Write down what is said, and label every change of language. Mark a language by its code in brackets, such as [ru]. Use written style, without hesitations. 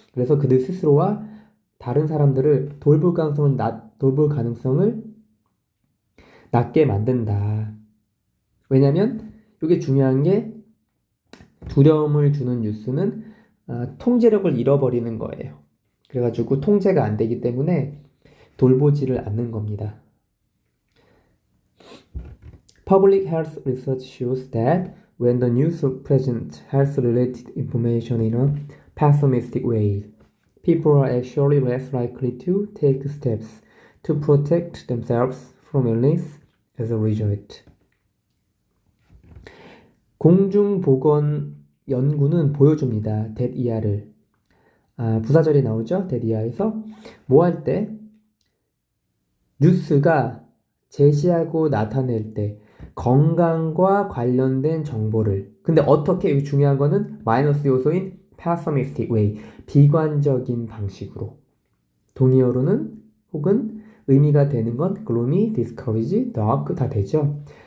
[ko] 그래서 그들 스스로와 다른 사람들을 돌볼 가능성을 낮게 만든다. 왜냐면 이게 중요한 게 두려움을 주는 뉴스는 통제력을 잃어버리는 거예요. 그래가지고 통제가 안 되기 때문에 돌보지를 않는 겁니다. [en] Public health research shows that when the news presents health-related information in a pessimistic way, people are actually less likely to take steps to protect themselves from illness as a result. [ko] 공중보건 연구는 보여줍니다. that 이하를. 부사절이 나오죠. that 이하에서 뭐 할 때? 뉴스가 제시하고 나타낼 때 건강과 관련된 정보를 근데 어떻게 여기 중요한 거는 마이너스 요소인 [en] pessimistic way [ko] 비관적인 방식으로 동의어로는 혹은 의미가 되는 건 [en] gloomy, discourage, dark [ko] 다 되죠.